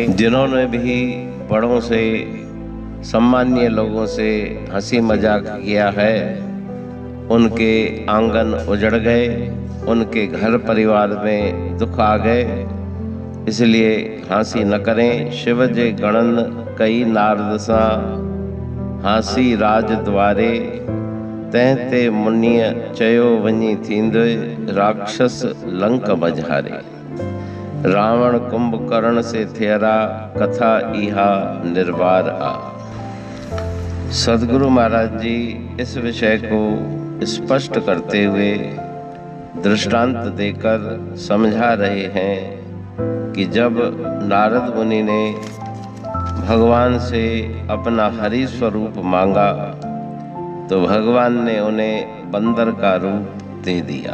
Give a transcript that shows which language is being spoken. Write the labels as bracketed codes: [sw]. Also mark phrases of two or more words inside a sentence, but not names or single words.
[hi] जिन्होंने भी बड़ों से सम्मानीय लोगों से हंसी मजाक किया है उनके आंगन उजड़ गए, उनके घर परिवार में दुख आ गए। इसलिए हंसी न करें। [sd] शिव जे गणन कई नारद सा हासी राज द्वारे, तंहिं ते मुनीअ चयो वञी थींदो राक्षस लंक मझारे। रावण कुंभकर्ण से थियरा, कथा इहा निर्वार आ। [hi] सदगुरु महाराज जी इस विषय को स्पष्ट करते हुए दृष्टांत देकर समझा रहे हैं कि जब नारद मुनि ने भगवान से अपना हरि स्वरूप मांगा तो भगवान ने उन्हें बंदर का रूप दे दिया।